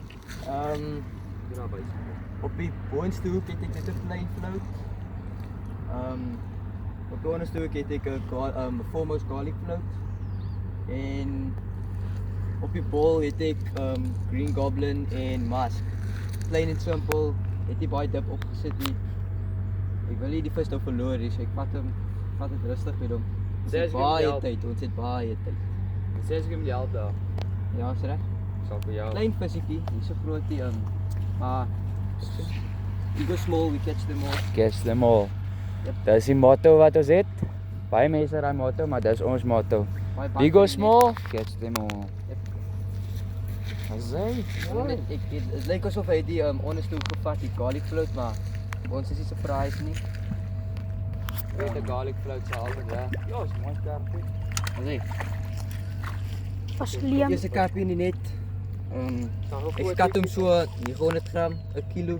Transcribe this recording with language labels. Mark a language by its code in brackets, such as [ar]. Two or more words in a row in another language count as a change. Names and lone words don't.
[af] Op die boonste hoek het ek net 'n [en] plain float. [af] Op die onderste hoek het ek 'n Foremost [en] garlic float. [af] En op die bol het ek Green Goblin en Musk. [en] Plain and simple. [af] Het nie baie dip opgesit nie. Ek wil nie die vis nou verloor nie, so ek vat het rustig met hom. Ons het baie tyd. Sê as ek hom help daar. Ja, is reg. Sal vir jou. Klein visiekie, nie so groot nie, maar [en] you go small, we catch them all. Catch them all. Yep. [af] Dis die motto wat ons het. Baie mense het daai motto, maar dis ons motto. [en] We go small, catch them all. Yep. Asai. [af] Het lyk asof hy die onderste hoek gevat, die [en] garlic float, [af] maar ons is nie surprised nie. Weet die [en] garlic float [af] se altyd reg. Ja, is mooi skerp. Asai. As Liam. Eerste karpie in die net. Ek skat hom so 900 gram, 'n kilo.